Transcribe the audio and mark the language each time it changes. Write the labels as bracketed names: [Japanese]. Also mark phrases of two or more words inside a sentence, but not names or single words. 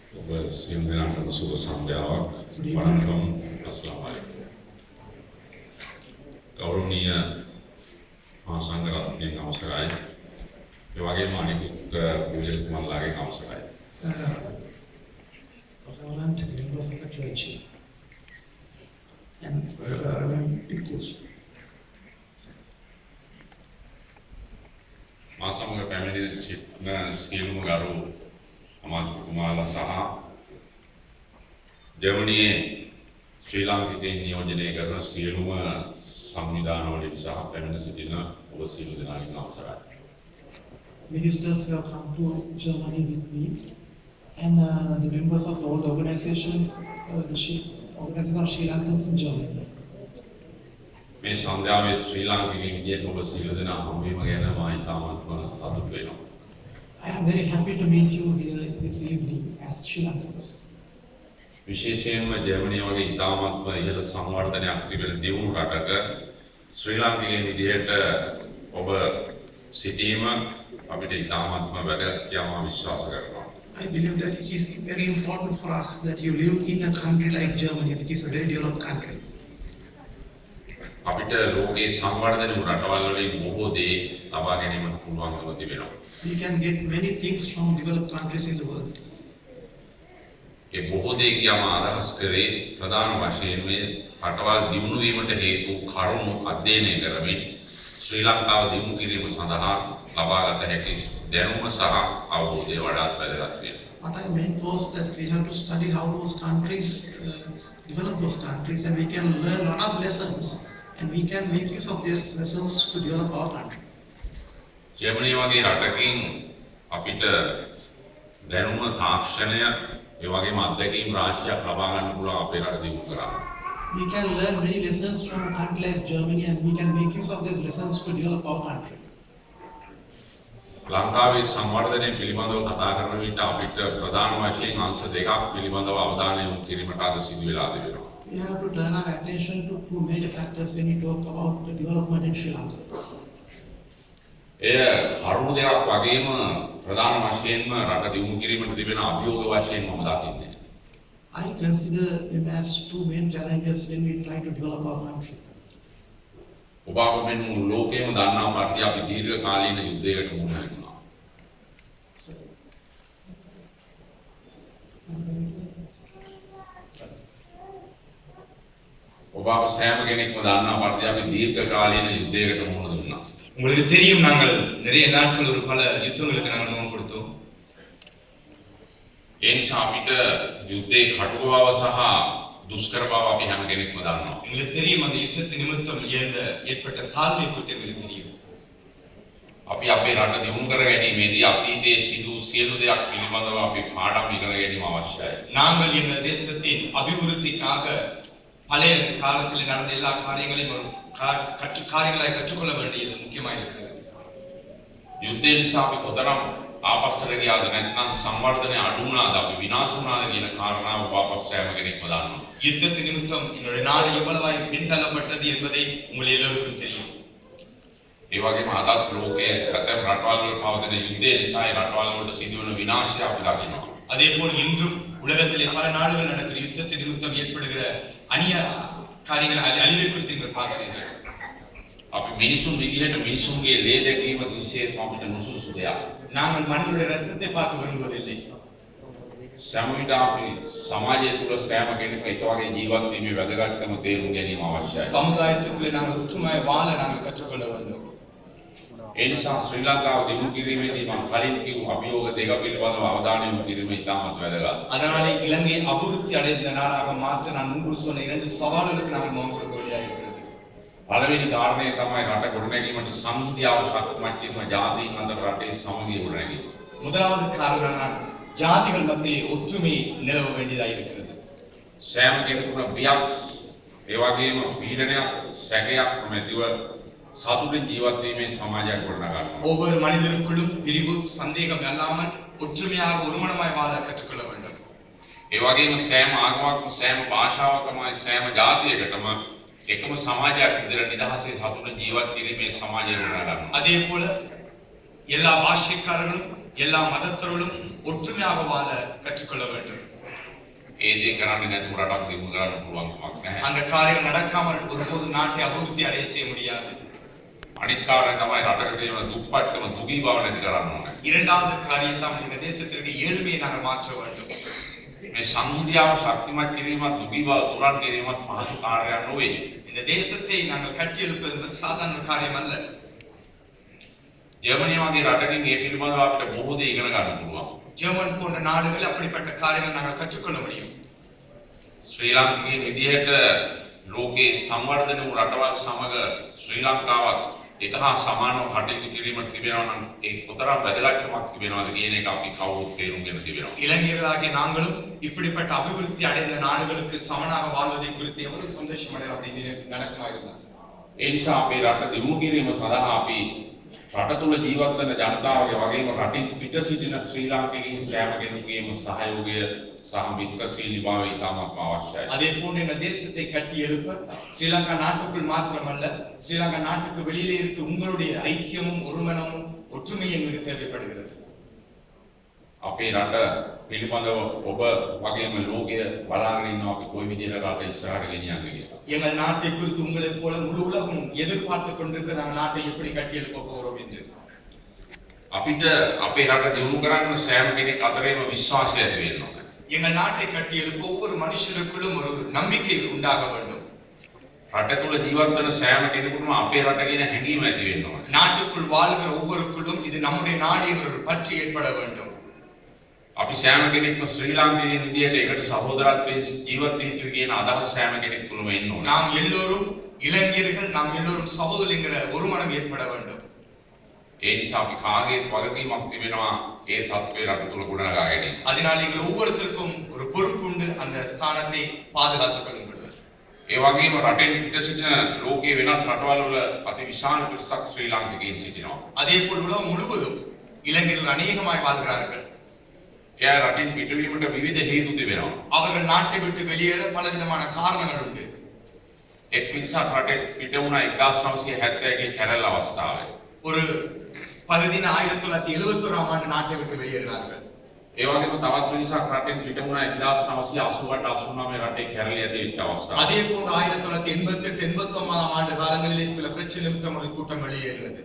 [Sinhala] සිංහලට සුබ සන්ධ්‍යාවක් වණකම් [Arabic] السلام عليكم [Sinhala] ගෞරවනීය මහා සංඝරත්නයේ අවසරයි ඒ වගේම අනිකුත් පූජකතුමන්ලාගේ අවසරයි [English] relevant members of the clergy and relevant equals [Sinhala] මා සමග පැමිණි සිටින සියලුම ගරු අමාත්‍යතුමාලා සහ ජර්මනියේ ශ්‍රී ලාංකිකයන් නියෝජනය කරන සියලුම සංවිධානවලින් සහ පැමිණ සිටින ඔබ සියලු දෙනාගෙන් අවසරයි. [English] Ministers who have come to Germany with me and the members of all the organizations, organization of Sri Lankans in Germany. [Sinhala] මේ සංධ්‍යාවේ ශ්‍රී ලාංකිකයන් විදියට ඔබ සියලු දෙනා හම්බවීම ගැන මා ඉතාමත්ම සතුටු වෙනවා. [English] I am very happy to meet you here this evening as Sri Lankans. [Sinhala] විශේෂයෙන්ම ජර්මනිය වගේ ඉතාමත්ම ඉහළ සංවර්ධනයක් තිබෙන දියුණු රටක ශ්‍රී ලාංකිකයන් විදියට ඔබ සිටීම අපිට ඉතාමත්ම වැදගත් යම විශ්වාස කරනවා. [English] I believe that it is very important for us that you live in a country like Germany, which is a very developed country. [Sinhala] අපිට ලෝකයේ සංවර්ධන වූ රටවල් වලින් බොහෝ දේ ලබා ගැනීමට පුළුවන්කම තිබෙනවා. [English] We can get many things from developed countries in the world. [Sinhala] ඒ බොහෝ දේ කියම අදහස් කරේ ප්‍රධාන වශයෙන් මේ රටවල් දියුණු වීමට හේතු කරුණු අධ්‍යයනය කරමින් ශ්‍රී ලංකාව දියුණු කිරීම සඳහා ලබාගත හැකි දැනුම සහ අවබෝධය වඩාත් වැදගත් වෙනවා. [English] What I meant was that we have to study how those countries develop those countries, and we can learn a lot of lessons, and we can make use of these lessons to develop our country. [Sinhala] ජර්මනිය වගේ රටකින් අපිට දැනුම තාක්ෂණය ඒ වගේම අත්දැකීම් රාශියක් ලබා ගන්න පුළුවන් අපේ රට දියුණු කරා. [English] We can learn many lessons from a country like Germany, and we can make use of these lessons to develop our country. [Sinhala] ලංකාවේ සංවර්ධනය පිළිබඳව කතා කරන විට අපිට ප්‍රධාන වශයෙන් අංශ දෙකක් පිළිබඳව අවධානය යොමු කිරීමට අද සිදු වෙලා තිබෙනවා. [English] We have to turn our attention to two major factors when we talk about the development in Sri Lanka. [Sinhala] එය කරුණු දෙකක් වගේම ප්‍රධාන වශයෙන්ම රට දියුණු කිරීමට තිබෙන අභියෝග වශයෙන් මම දකින්නේ. [English] I consider them as two main challenges when we try to develop our country. [Sinhala] ඔබ අප මෙන් මුළු ලෝකයේම දන්නා පරිදි අපි දීර්ඝ කාලීන යුද්ධයකට මුහුණ දුන්නා. ඔබ අප සෑම කෙනෙක්ම දන්නා පරිදි අපි දීර්ඝ කාලීන යුද්ධයකට මුහුණ දුන්නා. [Tamil] உங்களுக்கு தெரியும் நாங்கள் நிறைய நாட்கள் ஒரு பல யுத்தங்களுக்கு நாங்கள் முகம் கொடுத்தோம். [Sinhala] ඒ නිසා අපිට යුද්ධයේ කටුක බව සහ දුෂ්කර බව අපි හැම කෙනෙක්ම දන්නවා. [Tamil] உங்களுக்கு தெரியும் அந்த யுத்தத்தின் நிமித்தம் ஏற்பட்ட தாழ்மை குறித்து எங்களுக்கு தெரியும். [Sinhala] අපි අපේ රට දියුණු කර ගැනීමේදී අතීතයේ සිදු සියලු දෙයක් පිළිබඳව අපි පාඩම් ඉගෙන ගැනීම අවශ්‍යයි. [Tamil] நாங்கள் எங்கள் தேசத்தின் அபிவிருத்திக்காக பழைய காலத்தில் நடந்த எல்லா காரியங்களையும் காரியங்களை கற்றுக்கொள்ள வேண்டியது முக்கியமாக இருக்கிறது. [Sinhala] යුද්ධය නිසා අපි කොතරම් ආපස්සට ගියාද නැත්නම් සංවර්ධනය අඩු වුණාද අපි විනාශ වුණාද කියන කාරණාව වාපස් සෑම කෙනෙක්ම දන්නවා. [Tamil] யுத்தத்தின் நிமித்தம் என்னுடைய நாடு எவ்வளவாய் பின்தள்ளப்பட்டது என்பதை உங்கள் எல்லோருக்கும் தெரியும். [Sinhala] ඒ වගේම අදත් ලෝකයේ ඇතැම් රටවල් වල පවතින යුද්ධය නිසා ඒ රටවල් වලට සිදුවන විනාශය අපි දකිනවා. [Tamil] அதேபோல் இன்றும் உலகத்திலே பல நாடுகள் நடக்கிற யுத்தத்தின் நிமித்தம் ஏற்படுகிற அநிய காரியங்கள் அழிவை குறித்து நீங்கள் பார்க்கிறீர்கள். [Sinhala] අපි මිනිසුන් විදිහට මිනිසුන්ගේ ලේ දැකීම කිසිසේත්ම අපිට නුසුසු දෙයක්. [Tamil] நாங்கள் மனிதனுடைய ரத்தத்தை பார்க்க விரும்புவதில்லை. [Sinhala] සෑම විට අපි සමාජය තුළ සෑම කෙනෙක්ම ඒ වගේ ජීවත් වීමේ වැදගත්කම තේරුම් ගැනීම අවශ්‍යයි. [Tamil] சமுதாயத்துக்குள்ளே நாங்கள் ஒற்றுமையாக வாழ நாங்கள் கற்றுக்கொள்ள வேண்டும். [Sinhala] ඒ නිසා ශ්‍රී ලංකාව දියුණු කිරීමේදී මම කලින් කිව්ව අභියෝග දෙක පිළිබඳව අවධානය යොමු කිරීම ඉතාමත් වැදගත්. [Tamil] அதனாலே இலங்கை அபிவிருத்தி அடைந்த நாடாக மாற்ற நான் முன்பு சொன்ன இரண்டு சவால்களுக்கு நாங்கள் முகம் கொடுக்க வேண்டியிருக்கிறது. [Sinhala] පළවෙනි කාරණය තමයි රට ගොඩනැගීමට සංහිඳියාව ශක්තිමත් කිරීම ජාතීන් අතර රටේ සමගිය ගොඩනැගීම. [Tamil] முதலாவது காரணம் நான் ஜாதிகள் மத்தியிலே ஒற்றுமை நிலவ வேண்டியதாக இருக்கிறது. [Sinhala] සෑම කෙනෙකුට බියක් ඒ වගේම පීඩනයක් සැකයක් නැතිව සතුටින් ජීවත් වීමේ සමාජයක් ගොඩනගන්න. [Tamil] ஒவ்வொரு மனிதனுக்குள்ளும் பிரிவு சந்தேகம் இல்லாமல் ஒற்றுமையாக ஒருமனமாய் வாழ கற்றுக்கொள்ள வேண்டும். [Sinhala] ඒ වගේම සෑම ආගමක්ම සෑම භාෂාවකම සෑම ජාතියකටම එකම සමාජයක් විදිහට නිදහසේ සතුටින් ජීවත් කිරීමේ සමාජය ගොඩනගන්න. [Tamil] அதே போல எல்லா பாஷைக்காரர்களும் எல்லா மதத்தவர்களும் ஒற்றுமையாக வாழ கற்றுக்கொள்ள வேண்டும். [Sinhala] ඒ දේ කරන්නේ නැතුව රටක් දියුණු කරන්න පුළුවන් කමක් නැහැ. [Tamil] அந்த காரியம் நடக்காமல் ஒருபோது நாட்டை அபிவிருத்தி அடைய செய்ய முடியாது. [Sinhala] අනිත් කාරණේ තමයි රටක තියෙන දුප්පත්කම දුගී බව නැති කරන්න ඕනේ. [Tamil] இரண்டாவது காரியம் தான் இந்த தேசத்திற்கு ஏழ்மையை நாங்கள் மாற்ற வேண்டும். [Sinhala] මේ සංහිඳියාව ශක්තිමත් කිරීමත් දුගී බව තුරන් කිරීමත් පහසු කාර්යයක් නොවේ. [Tamil] இந்த தேசத்தை நாங்கள் கட்டியெழுப்பது என்பது சாதாரண காரியம் அல்ல. [Sinhala] ජර්මනිය වගේ රටකින් මේ පිළිබඳව අපිට බොහෝ දේ ඉගෙන ගන්න පුළුවන්. [Tamil] ஜெர்மன் போன்ற நாடுகள் அப்படிப்பட்ட காரியங்களை நாங்கள் கற்றுக்கொள்ள முடியும். [Sinhala] ශ්‍රී ලාංකිකයන් විදිහට ලෝකේ සංවර්ධන වූ රටවල් සමග ශ්‍රී ලංකාවත් එක හා සමානව කටයුතු කිරීමට තිබෙනවා නම් ඒ කොතරම් වැදගත්කමක් තිබෙනවද කියන එක අපි කවුරුත් තේරුම්ගෙන තිබෙනවා. [Tamil] இளைஞர்களாகிய நாங்களும் இப்படிப்பட்ட அபிவிருத்தி அடைந்த நாடுகளுக்கு சமனாக வாழ்வதை குறித்து எவ்வளவு சந்தோஷம் அடையலாம் அப்படின்னு நடக்குமா இருந்தால் [Sinhala] ඒ නිසා අපේ රට දියුණු කිරීම සඳහා අපි රට තුළ ජීවත් වෙන ජනතාවගේ වගේම රටින් පිට සිටින ශ්‍රී ලාංකිකයින් සෑම කෙනෙකුගේම සහයෝගය සහ මිත්‍රශීලී භාවය ඉතාමත් අවශ්‍යයි. [Tamil] அதே போன்று இந்த தேசத்தை கட்டி எழுப்ப ஸ்ரீலங்கா நாட்டுக்குள் மாத்திரமல்ல ஸ்ரீலங்கா நாட்டுக்கு வெளியிலே இருக்க உங்களுடைய ஐக்கியமும் ஒருமனமும் ஒற்றுமையும் எங்களுக்கு தேவைப்படுகிறது. [Sinhala] අපේ රට පිළිබඳව ඔබ වගේම ලෝකය බලාගෙන ඉන්නවා අපි කොයි විදිහට රට ඉස්සරහට ගෙනියන්නේ කියලා. [Tamil] எங்கள் நாட்டை குறித்து உங்களைப் போல முழு உலகம் எதிர்பார்த்து கொண்டிருக்கிற நாங்கள் நாட்டை எப்படி கட்டி எழுப்ப போகிறோம் என்று. [Sinhala] අපිට අපේ රට දියුණු කරන්න සෑම කෙනෙක් අතරේම විශ්වාසය ඇති වෙන්න ඕනේ. [Tamil] எங்கள் நாட்டை கட்டி எழுப்ப ஒவ்வொரு மனுஷருக்குள்ளும் ஒரு நம்பிக்கை உண்டாக வேண்டும். [Sinhala] රට තුළ ජීවත් වෙන සෑම කෙනෙකුටම අපේ රට කියන හැඟීම ඇති වෙන්න ඕනේ. [Tamil] நாட்டுக்குள் வாழ்கிற ஒவ்வொருக்குள்ளும் இது நம்முடைய நாடு என்ற ஒரு பற்று ஏற்பட வேண்டும். [Sinhala] අපි සෑම කෙනෙක්ම ශ්‍රී ලාංකිකයන් විදියට එකට සහෝදරත්වයෙන් ජීවත් වෙන්න කියන අදහස සෑම කෙනෙක් තුළම එන්න ඕනේ. [Tamil] நாம் எல்லோரும் இளைஞர்கள் நாம் எல்லோரும் சகோதரங்கிற ஒரு மனம் ஏற்பட வேண்டும். [Sinhala] ඒ නිසා අපි කාගේත් වගකීමක් තිබෙනවා ඒ තත්ත්වය රට තුළ ගොඩනගා ගැනීම. [Tamil] அதனால் எங்கள் ஒவ்வொருத்தருக்கும் ஒரு பொறுப்பு உண்டு அந்த ஸ்தானத்தை பாதுகாத்துக் கொள்ளுங்கள். [Sinhala] ඒ වගේම රටෙන් පිට සිටින ලෝකයේ වෙනත් රටවල් වල අති විශාල පිරිසක් ශ්‍රී ලාංකිකයන් සිටිනවා. [Tamil] அதே போல் உலகம் முழுவதும் இளைஞர்கள் அநேகமாய் வாழ்கிறார்கள். [Sinhala] එයා රටින් පිටවීමට විවිධ හේතු තිබෙනවා. [Tamil] அவர்கள் நாட்டை விட்டு வெளியேற பலவிதமான காரணங்கள் உண்டு. [Sinhala] එක් පිරිසක් රටෙන් පිට වුණා 1971 කැරල් අවස්ථාවේ. [Tamil] ஒரு பகுதியின 1971ஆம் ஆண்டு நாட்டை விட்டு வெளியேறினார்கள். [Sinhala] ඒ වගේම තවත් පිරිසක් රටෙන් පිට වුණා 1988-89 රටේ කැරලි ඇති වෙච්ච අවස්ථාව. [Tamil] அதே போன்று 1988-89ஆம் ஆண்டு காலங்களிலே சில பிரச்சனை நிமித்தம் ஒரு கூட்டம் வெளியேறினது.